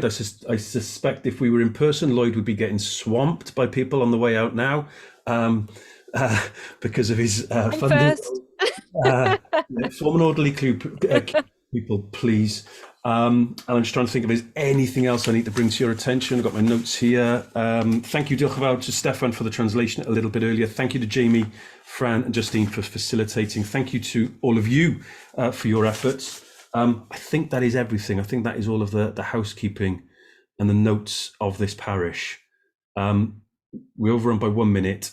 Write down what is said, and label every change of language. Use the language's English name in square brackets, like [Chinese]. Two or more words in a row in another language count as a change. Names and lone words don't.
[English] I suspect if we were in person, Lloyd would be getting swamped by people on the way out now, because of his funding. Form an orderly queue, people, please. And I'm just trying to think if there's anything else I need to bring to your attention. I've got my notes here. Thank you, [Welsh] diolch yn fawr [English] to Stefan for the translation a little bit earlier. Thank you to Jamie, Fran and Justine for facilitating. Thank you to all of you for your efforts. I think that is everything. I think that is all of the housekeeping and the notes of this parish. We overrun by 1 minute.